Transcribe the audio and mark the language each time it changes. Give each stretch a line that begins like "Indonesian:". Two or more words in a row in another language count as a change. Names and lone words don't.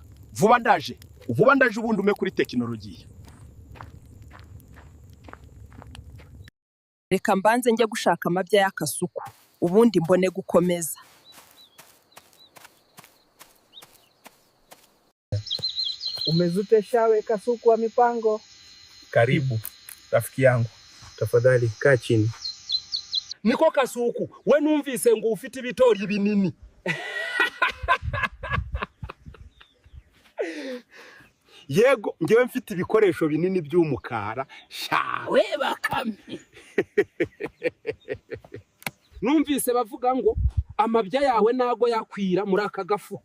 Kinyarwanda: Vuba ndaje ubundi ume kuri tekinolojiya. Reka mbanze njye gushaka amabya y'akasuku ubundi mbone gukomeza. Umeze ute shawe kasuku wa mipango?
Swahili: Karibu rafiki yangu, tafadhali kaa chini.
Kinyarwanda: Niko kasuku, we numvise ngo ufite ibitori binini. Yego ngewe mfite ibikoresho binini by'umukara. Shawe Bakame. Numvise bavuga ngo amabya yawe nago yakwira muri aka gafuka.